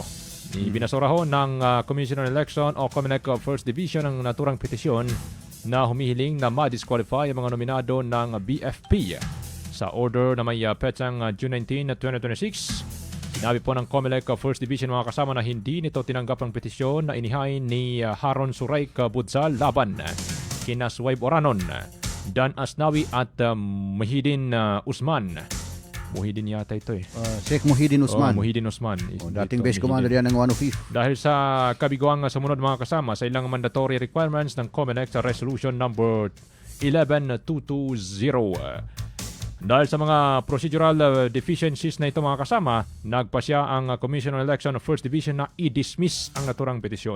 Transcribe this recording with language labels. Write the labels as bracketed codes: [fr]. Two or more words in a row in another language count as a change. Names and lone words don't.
[tl] Ibinasura ho ng Commission on Election o COMELEC First Division ang naturang petisyon na humihiling na ma-disqualify ang mga nominado ng BFP sa order na may petsang June 19, 2026. Sinabi po ng COMELEC First Division mga kasama na hindi nito tinanggap ang petisyon na inihain ni Haron Suraik Budzal laban kina Suwaib Oranon, Dan Asnawi at Muhyiddin Usman. Muhyiddin yata ito Sheikh Muhyiddin Usman. Muhyiddin Usman. Dating base commander yan ng 105. Dahil sa kabiguang sumunod mga kasama sa ilang [en] mandatory requirements [tl] ng COMELEC sa Resolution number 11220. Dahil sa mga [en] procedural deficiencies [tl] na ito mga kasama, nagpasya ang Commission on Election of First Division na i-dismiss ang naturang petisyon.